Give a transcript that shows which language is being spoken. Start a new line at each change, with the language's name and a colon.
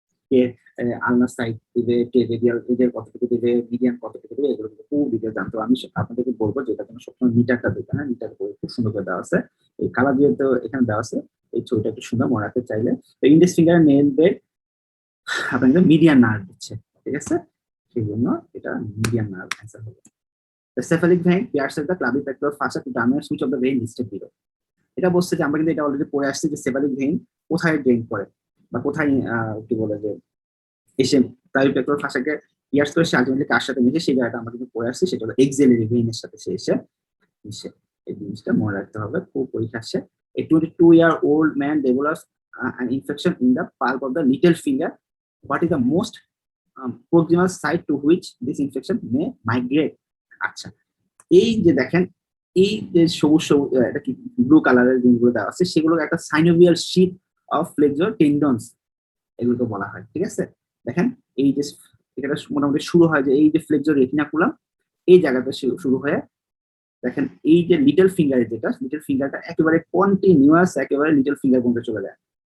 Bangla: কে আলনার side দিবে, কে radial এজের কতটুকু দিবে, মিডিয়ান কতটুকু দিবে, এগুলো কিন্তু খুব ডিটেল জানতে হবে। আমি আপনাদেরকে বলবো যে এটা কোনো সবসময় মিটারটা দিবে না, মিটার করে খুব সুন্দর করে দেওয়া আছে, এই কালার দিয়ে তো এখানে দেওয়া আছে, এই ছবিটা একটু সুন্দর মনে রাখতে চাইলে ইন্ডেক্স ফিঙ্গার নেল বেড আপনাকে মিডিয়ান নার্ভ দিচ্ছে, ঠিক আছে, সেই জন্য এটা মিডিয়ান নার্ভ অ্যান্সার হবে।
English: The cephalic vein pierces the clavipectoral fossa to terminate which of the vein listed below.
Bangla: এটা বলছে যে আমরা কিন্তু এটা অলরেডি পড়ে আসছি যে সেফালিক ভেইন কোথায় ড্রেন করে বা কোথায় কি বলে যে এসে ক্লাভিপেক্টোরাল ফাসাকে পিয়ার্স করে সে আলটিমেটলি কার সাথে মিশে সেই জায়গাটা আমরা কিন্তু পড়ে আসছি, সেটা হলো এক্সিলারি ভেইনের সাথে সে এসে মিশে। এই জিনিসটা মনে রাখতে হবে, খুব পরীক্ষা আসছে।
English: A 22-year-old man develops an infection in the palm of the little finger. What is the most proximal site to which this infection may migrate?
Bangla: আচ্ছা, এই যে দেখেন এই যে সবুজ সবুজ এটা কি ব্লু কালারের জিনিসগুলো দেওয়া আছে, সেগুলো একটা সাইনোভিয়াল শীট অফ ফ্লেক্সর টেন্ডনস এগুলোকে বলা হয়, ঠিক আছে। দেখেন এই যে এটা মোটামুটি শুরু হয় যে এই যে ফ্লেক্সর রেটিনাকুলাম এই জায়গাটা শুরু হয়ে দেখেন এই যে লিটল ফিঙ্গারের যেটা লিটল ফিঙ্গারটা একেবারে কন্টিনিউয়াস একেবারে লিটল ফিঙ্গার পর্যন্ত চলে যায়।